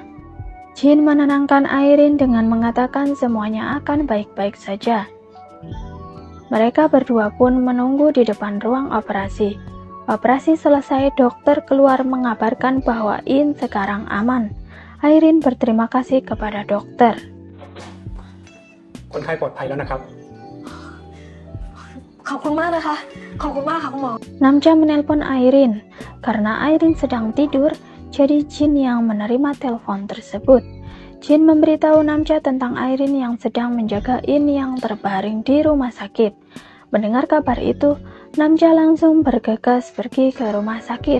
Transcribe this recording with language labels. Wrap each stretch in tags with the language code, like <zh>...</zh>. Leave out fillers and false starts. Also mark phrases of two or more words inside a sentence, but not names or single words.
<id>Jin menenangkan Airin dengan mengatakan semuanya akan baik-baik saja. Mereka berdua pun menunggu di depan ruang operasi. Operasi selesai, dokter keluar mengabarkan bahwa In sekarang aman. Airin berterima kasih kepada dokter.</id> <th>คนไข้ปลอดภัยแล้วนะครับ ขอบคุณมากนะคะ ขอบคุณมากค่ะคุณหมอ</th> <id>Namja menelpon Airin. Karena Airin sedang tidur, jadi Jin yang menerima telepon tersebut. Jin memberitahu Namja tentang Airin yang sedang menjaga In yang terbaring di rumah sakit. Mendengar kabar itu, Namja langsung bergegas pergi ke rumah sakit.</id>